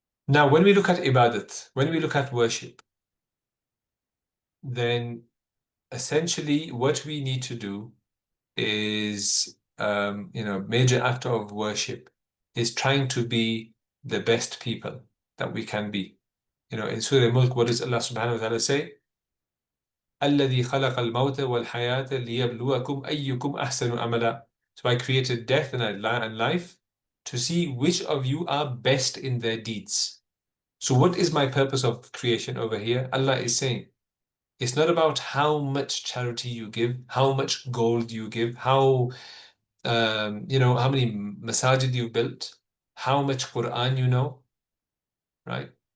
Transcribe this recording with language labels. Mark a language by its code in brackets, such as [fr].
[en] Now, when we look at ibadat, when we look at worship, then essentially what we need to do is, major act of worship is trying to be the best people that we can be. In Surah Mulk, what does Allah subhanahu wa ta'ala say? [ar] الذي خلق الموت والحياة ليبلوكم أيكم أحسن عملا. [en] So I created death and life to see which of you are best in their deeds. So what is my purpose of creation over here? Allah is saying, it's not about how much charity you give, how much gold you give, how many masajid you built, how much Quran you know, right?